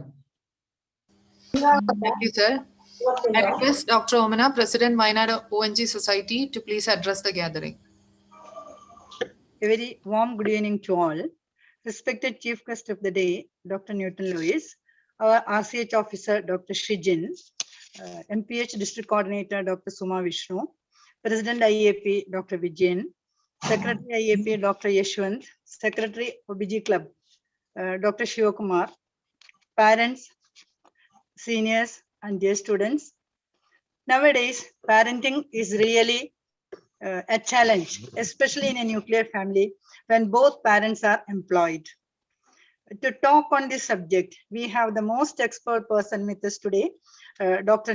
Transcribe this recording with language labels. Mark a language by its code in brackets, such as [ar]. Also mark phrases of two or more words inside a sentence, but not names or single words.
[en] Thank you, sir. I request Dr. Omana, President, Wayanad ONG Society, to please address the gathering. A very warm good evening to all. Respected Chief Guest of the Day, Dr. Newton Lewis, our RCH Officer, Dr. Shrijin, MPH District Coordinator, Dr. Suma Vishnu, President IAP, Dr. Vijayan, Secretary IAP, Dr. Yeshwant, Secretary OBG Club, Dr. Shivakumar, parents, seniors, and dear students. Nowadays, parenting is really a challenge, especially in a nuclear family when both parents are employed. to talk on this subject, we have the most expert person with us today, Dr.